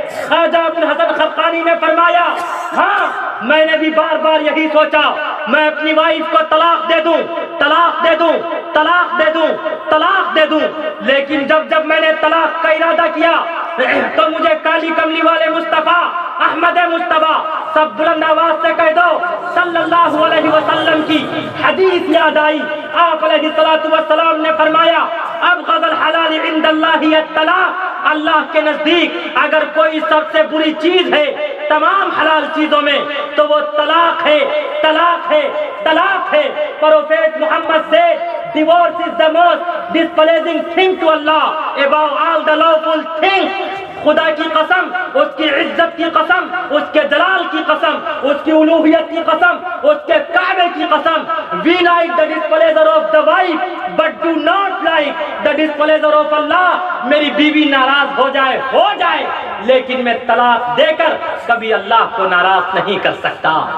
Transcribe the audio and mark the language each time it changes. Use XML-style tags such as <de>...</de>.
<hi>ख्वाजा अबुल हसन खरकानी ने फरमाया, हाँ मैंने भी बार बार यही सोचा, मैं अपनी वाइफ को तलाक दे दूं, तलाक दे दूं, तलाक दे दूं, तलाक दे दूं, लेकिन जब जब मैंने तलाक का इरादा किया तो मुझे काली कमली वाले मुस्तफा, अहमद मुस्तफा, सब बुलंद आवाज से कह दो, सल्लल्लाहु अलैहि वसल्लम की हदीस याद आई। आप अलैहिस्सलातु वस्सलाम ने फरमाया,</hi> <ar>अब गज़ल हलाल इंदल्लाहि अत-तलाक,</ar> <hi>अल्लाह के नजदीक अगर कोई सबसे बुरी चीज है तमाम हलाल चीजों में, तो वो तलाक है, तलाक है, तलाक है।</hi> <en>Prophet Muhammad से divorce is the most displeasing thing to Allah above all the lawful things।</en> <hi>खुदा की कसम, उसकी इज्जत की कसम, उसके जलाल की कसम, उसकी उलूहियत की कसम, उसके काबे की कसम,</hi> <en>we like the displeasure of the wife but do not like the displeasure of Allah।</en> <hi>मेरी बीवी नाराज हो जाए, लेकिन मैं तलाक देकर कभी अल्लाह को नाराज नहीं कर सकता।</hi>